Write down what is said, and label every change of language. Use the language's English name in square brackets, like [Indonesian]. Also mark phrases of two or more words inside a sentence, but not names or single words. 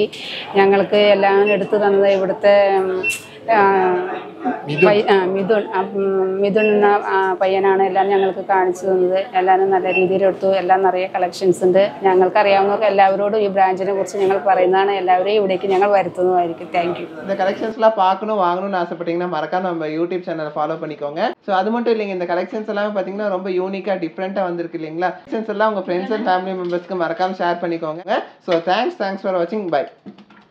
[Malayalam] ഞങ്ങൾക്ക് എല്ലാം എടുത്തു തന്നത് ഇവിടുത്തെ മിഥുൻ എന്ന പയ്യനാണ് എല്ലാം ഞങ്ങൾക്ക് കാണിച്ചു തന്നത്. എല്ലാവരും നല്ല രീതിയിൽ എടുത്തു. എല്ലാം നിറയെ കളക്ഷൻസ് ഉണ്ട്. ഞങ്ങൾക്ക് അറിയാവുന്നവർക്ക് എല്ലാവരോടും ഈ ബ്രാഞ്ചിനെ കുറിച്ച് ഞങ്ങൾ പറയുന്നതാണ്. എല്ലാവരെയും ഇവിടേക്ക് ഞങ്ങൾ വരുത്തുന്നതായിരിക്കും. [Tamil] தேங்க்யூ. இந்த கலெக்ஷன்ஸ்லாம் பார்க்கணும் வாங்கணும்னு ஆசைப்பட்டீங்கன்னா மறக்காம நம்ம [English] YouTube channel [Tamil] ஃபாலோ பண்ணிக்கோங்க. ஸோ அது மட்டும் இல்லைங்க, இந்த கலெக்ஷன்ஸ் எல்லாமே பார்த்தீங்கன்னா ரொம்ப [English] unique different [Tamil] வந்திருக்கு இல்லைங்களா. கலெக்ஷன்ஸ் எல்லாம் உங்கள் [English] friends and family members [Tamil] மறக்காம ஷேர் பண்ணிக்கோங்க. [English] So thanks for watching. Bye.